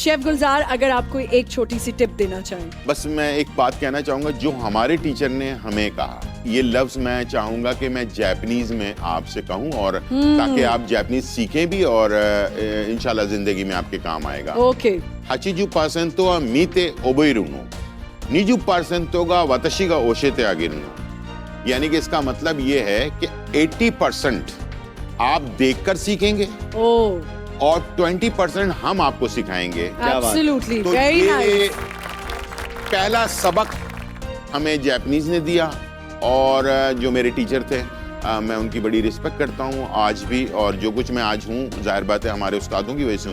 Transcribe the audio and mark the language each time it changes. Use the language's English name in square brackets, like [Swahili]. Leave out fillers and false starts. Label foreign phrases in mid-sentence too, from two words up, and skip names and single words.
[Hindi] शेफ गुलजार, अगर आपको एक छोटी सी टिप देना चाहें। बस मैं एक बात कहना चाहूँगा, जो हमारे टीचर ने हमें कहा, ये लफ्ज़ मैं चाहूँगा कि मैं जापानीज में आपसे कहूँ, और ताकि आप जापानीज सीखें भी और इंशाल्लाह ज़िंदगी में आपके काम आएगा। ओके। [Japanese] 80% は見て覚えるの 20%が私が教えてあげるの। [Hindi] यानी कि इसका मतलब ये है कि 80% आप देखकर सीखेंगे ओह, और 20% हम आपको सिखाएंगे। एब्सोल्युटली, तो वेरी ये नाइस। पहला सबक हमें जापानीज ने दिया, और जो मेरे टीचर थे मैं उनकी बड़ी रिस्पेक्ट करता हूँ आज भी, और जो कुछ मैं आज हूँ जाहिर बात है हमारे उस्तादों की वजह से हूँ।